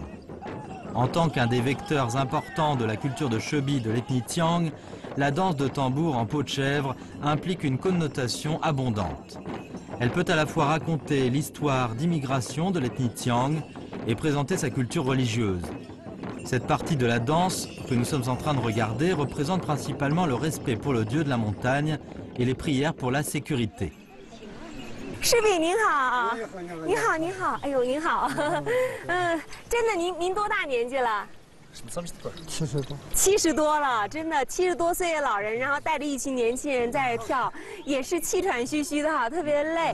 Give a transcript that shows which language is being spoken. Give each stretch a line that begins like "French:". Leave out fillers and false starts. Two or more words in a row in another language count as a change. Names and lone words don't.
French: En tant qu'un des vecteurs importants de la culture de Chobi de l'ethnie Tsiang, la danse de tambour en peau de chèvre implique une connotation abondante. Elle peut à la fois raconter l'histoire d'immigration de l'ethnie Tsiang et présenter sa culture religieuse. Cette partie de la danse que nous sommes en train de regarder représente principalement le respect pour le dieu de la montagne et les prières pour la sécurité.
Chinese: 师比您好，你好你好，哎呦您好，真的您多大年纪了？70多了，真的70多岁的老人，然后带着一群年轻人在这跳，也是气喘吁吁的哈，特别累。